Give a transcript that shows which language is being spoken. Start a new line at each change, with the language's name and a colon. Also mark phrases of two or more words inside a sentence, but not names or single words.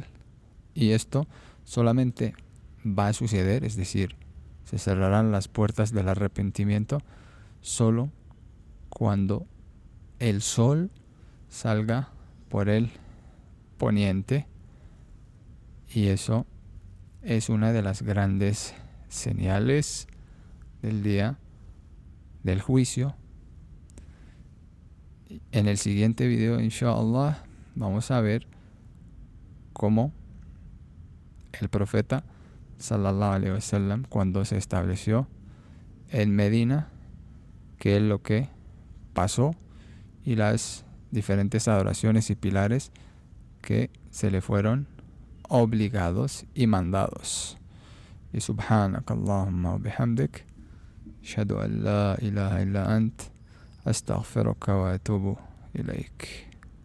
Spanish: Y esto solamente va a suceder, es decir, se cerrarán las puertas del arrepentimiento solo cuando el sol salga por el poniente, y eso es una de las grandes señales del día del juicio. En el siguiente video, inshallah, vamos a ver cómo el profeta
Arabic: صلى الله عليه وسلم,
Spanish: cuando se estableció en Medina, qué es lo que pasó y las diferentes adoraciones y pilares que se le fueron obligados y mandados.
Arabic: Y سبحانك اللهم وبحمدك أشهد أن لا إله إلا أنت أستغفرك وأتوب إليك.